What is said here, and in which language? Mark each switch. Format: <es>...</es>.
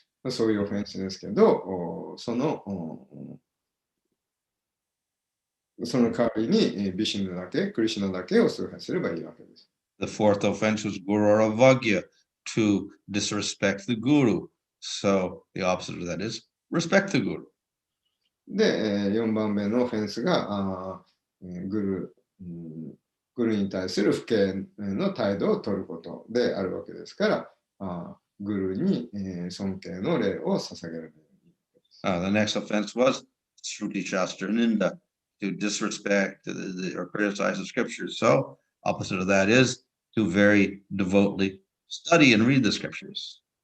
<ja>そういうオフェンスですけど、その代わりにビシュヌだけ、クリシュナだけを崇拝すればいいわけです。</ja> <en>The fourth offense was guru or avagya, to disrespect the guru. So the opposite of that is respect the guru.</en> <ja>で、4番目のオフェンスがグルに対する不敬の態度を取ることであるわけですから、グルに尊敬の礼を捧げる。</ja> <en>The next offense was Shruti Shastra Ninda, to disrespect or criticize the scriptures. So opposite of that is to very devotedly study and read the scriptures.</en>